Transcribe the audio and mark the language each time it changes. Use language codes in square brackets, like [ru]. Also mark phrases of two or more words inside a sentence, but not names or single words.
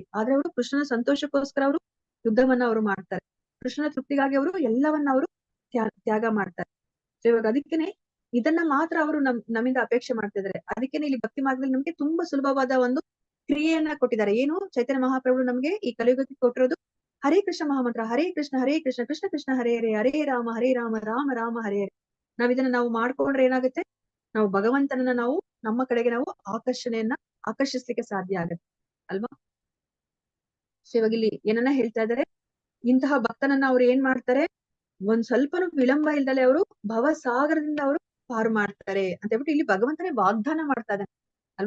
[kn] ಆದ್ರೆ ಅವರು ಕೃಷ್ಣನ ಸಂತೋಷಕ್ಕೋಸ್ಕರ ಅವರು ಯುದ್ಧವನ್ನ ಅವರು ಮಾಡ್ತಾರೆ. ಕೃಷ್ಣನ ತೃಪ್ತಿಗಾಗಿ ಅವರು ಎಲ್ಲವನ್ನ ಅವರು ತ್ಯಾಗ ಮಾಡ್ತಾರೆ. ಸೊ ಇವಾಗ ಅದಕ್ಕೇನೆ ಇದನ್ನ ಮಾತ್ರ ಅವರು ನಮ್ಮಿಂದ ಅಪೇಕ್ಷೆ ಮಾಡ್ತಿದ್ದಾರೆ. ಅದಕ್ಕೇನೆ ಇಲ್ಲಿ ಭಕ್ತಿ ಮಾರ್ಗದಲ್ಲಿ ನಮ್ಗೆ ತುಂಬಾ ಸುಲಭವಾದ ಒಂದು ಕ್ರಿಯೆಯನ್ನ ಕೊಟ್ಟಿದ್ದಾರೆ. ಏನು, ಚೈತನ್ಯ ಮಹಾಪ್ರಭು ನಮ್ಗೆ ಈ ಕಲಿಯುಗಕ್ಕೆ ಕೊಟ್ಟಿರೋದು ಹರೇ ಕೃಷ್ಣ ಮಹಾಮಂತ್ರ. [sa] ಹರೇ ಕೃಷ್ಣ ಕೃಷ್ಣ ಕೃಷ್ಣ ಹರೇ ಹರೇ, ಹರೇ ರಾಮ ರಾಮ ರಾಮ ಹರೇ ಹರೇ. [kn] ಇದನ್ನ ನಾವು ಮಾಡ್ಕೊಂಡ್ರೆ ಏನಾಗುತ್ತೆ, ನಾವು ಭಗವಂತನನ್ನ ನಾವು ನಮ್ಮ ಕಡೆಗೆ ನಾವು ಆಕರ್ಷಿಸ್ಲಿಕ್ಕೆ ಸಾಧ್ಯ ಆಗತ್ತೆ ಅಲ್ವಾ. ಸೊ ಇವಾಗ ಇಲ್ಲಿ ಏನನ್ನ ಹೇಳ್ತಾ ಇದಾರೆ, ಇಂತಹ ಭಕ್ತನನ್ನ ಅವ್ರು ಏನ್ ಮಾಡ್ತಾರೆ, ಒಂದ್ ಸ್ವಲ್ಪನೂ ವಿಳಂಬ ಇಲ್ದಲೆ ಅವರು ಭವಸಾಗರದಿಂದ ಅವರು ಪಾರು ಮಾಡ್ತಾರೆ ಅಂತ ಹೇಳ್ಬಿಟ್ಟು ಇಲ್ಲಿ ಭಗವಂತನೇ ವಾಗ್ದಾನ ಮಾಡ್ತಾ ಇದ್ದಾನೆ ಅಲ್ವಾ.